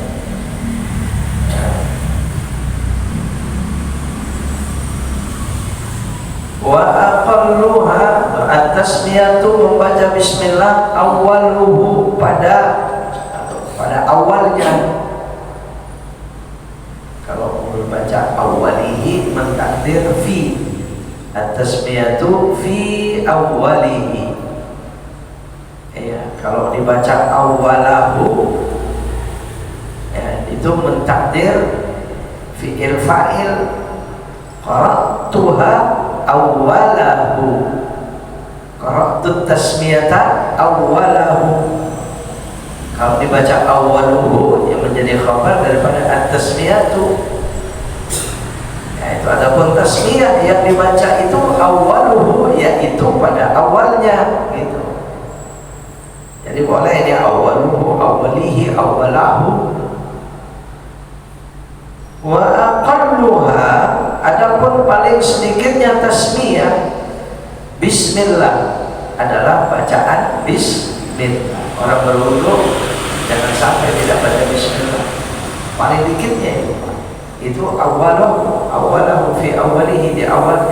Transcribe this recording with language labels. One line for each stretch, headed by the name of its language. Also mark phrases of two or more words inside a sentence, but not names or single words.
Arabic: وأقلها التسمية, membaca بسم الله أوله,
Indonesian: pada awalnya. Kalau membaca awwalihi mentakdir fi,
Arabic: التسمية في أوله.
Indonesian: Ya, kalau dibaca awwalahu ya, itu mentakdir
Arabic: فعل فاعل, قرأتها أوله، قرأت التسمية أوله.
Indonesian: Kalau dibaca awwaluhu yang menjadi khabar daripada at-tasmiyatu. Ya, itu adapun tasmiyah yang dibaca itu awwaluhu, yaitu pada awalnya gitu. Jadi boleh ini
Arabic: أوَّلُهُ، أوَّلِهِ، أوَّلَهُ. وأقلها,
Indonesian: adapun paling sedikitnya tasmiyah bismillah adalah bacaan bismillah. Orang berwudu jangan sampai tidak baca bismillah. Paling dikitnya itu
Arabic: أوله في أوله,
Indonesian: di awalnya.